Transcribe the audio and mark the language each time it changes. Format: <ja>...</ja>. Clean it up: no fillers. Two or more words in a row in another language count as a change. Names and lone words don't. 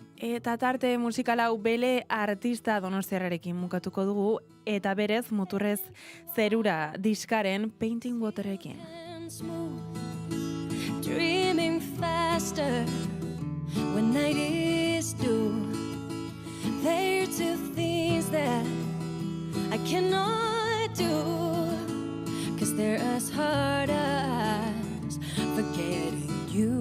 <eu>Eta tarte musikal hau Bele artista donostiarrarekin mukatuko dugu, eta berez muturrez zerura diskaren Painting Waterrekin.</eu> <en>Dreaming faster when night is due. There are two things that I cannot do, 'cause they're as hard as forgetting you.</en>